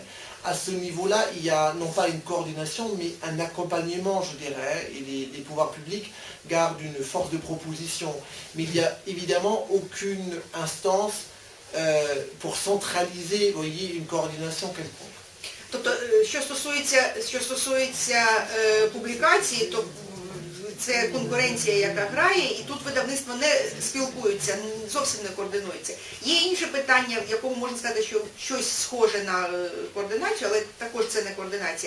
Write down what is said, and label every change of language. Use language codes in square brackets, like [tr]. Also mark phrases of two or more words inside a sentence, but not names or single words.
[fr] À ce niveau-là, il y a non pas une coordination, mais un accompagnement, je dirais, et les pouvoirs publics gardent une force de proposition. Mais il n'y a évidemment aucune instance pour centraliser, vous voyez, une coordination quelconque. [uk] Тобто, що стосується публікації, то це конкуренція, яка грає, і тут видавництва не спілкуються, зовсім не координуються. Є інше питання, в якому можна сказати, що щось схоже на координацію, але також це не координація.